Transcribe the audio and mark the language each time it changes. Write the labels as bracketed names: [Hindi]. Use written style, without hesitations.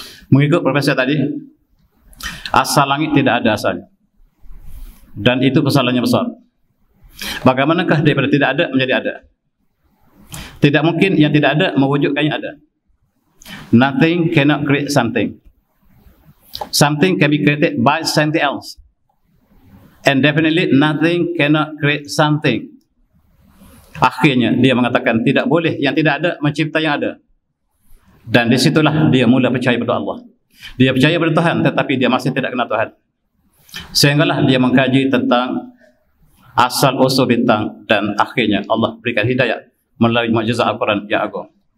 [Malay] Mengikut profesor tadi, asal langit tidak ada asalnya, dan itu kesalahannya besar. Bagaimanakah daripada tidak ada menjadi ada? Tidak mungkin yang tidak ada mewujudkan yang ada. [English] Nothing cannot create something. Something can be created by something else. And definitely nothing cannot create something. [Malay] Akhirnya dia mengatakan tidak boleh yang tidak ada mencipta yang ada. Dan disitulah dia mula percaya pada Allah. Dia percaya pada Tuhan, tetapi dia masih tidak kenal Tuhan. Sehinggalah dia mengkaji tentang asal usul bintang, dan akhirnya Allah berikan hidayah melalui mukjizat Al-Quran yang agung.